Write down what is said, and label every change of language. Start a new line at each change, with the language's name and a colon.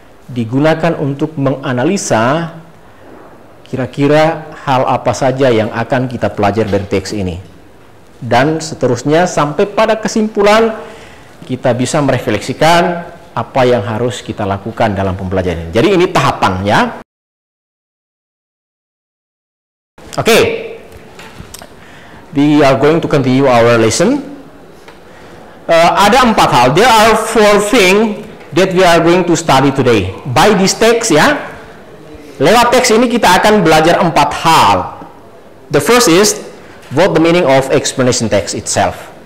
Indonesian: Digunakan untuk menganalisa kira-kira hal apa saja yang akan kita pelajari dari teks ini. Dan seterusnya sampai pada kesimpulan kita bisa merefleksikan apa yang harus kita lakukan dalam pembelajaran ini. Jadi ini tahapan ya. Oke.
English: We are going to continue our lesson.
Indonesian: Ada 4 hal.
English: There are 4 things that we are going to study today. By this text
Indonesian: ya. Lewat teks ini kita akan belajar 4 hal.
English: The first is what the meaning of explanation text itself.